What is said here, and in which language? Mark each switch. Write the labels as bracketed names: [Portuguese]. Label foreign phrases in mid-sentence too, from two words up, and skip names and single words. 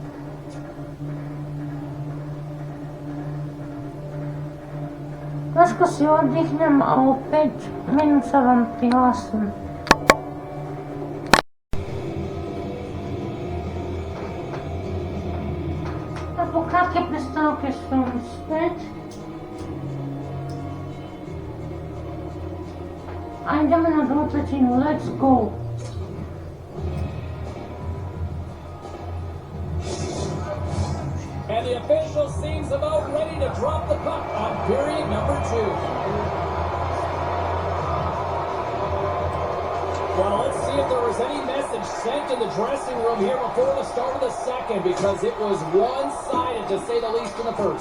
[Slovak] Trošku si oddychnem a o 5 minút sa vám prihlásim. A po krátkej prestávke som späť. A ideme na druhú tretinu. [English] Let's go! And the official seems about ready to drop the puck on period number 2. Well, let's see if there was any message sent in the dressing room here before the start of the second, because it was one-sided, to say the least, in the first.